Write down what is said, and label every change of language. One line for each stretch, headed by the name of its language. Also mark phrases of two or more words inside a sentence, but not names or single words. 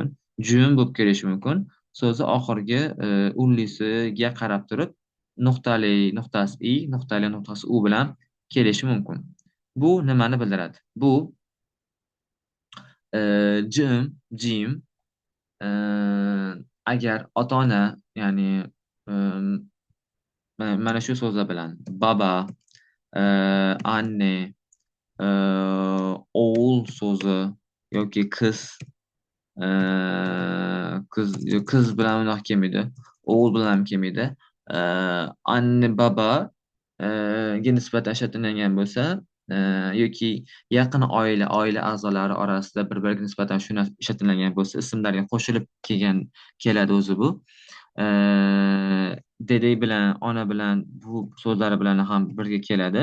Uzbek: Jum bo'lib kelishi mumkin. So'zi oxirgi ullisiga qarab turib nuqtali nuqtasi i, nuqtali nuqtasi u bilan kelishi mumkin. Bu nimani bildiradi? Bu jim, e, agar ota-ona, ya'ni e, mana shu so'zlar bilan baba, e, anne, e, o'g'il so'zi yoki qiz, qiz bilan unaqa kelmaydi. o'g'il bilan ham kelmaydi. E, Anne baba ga nisbatan shakllangan bo'lsa, e, yoki yaqin oila a'zolari orasida bir-biriga nisbatan shu narsa shakllangan bo'lsa, ismlarga qo'shilib keladi o'zi bu. E, Dede bilan ona bilan bu so'zlari bilan ham birga keladi.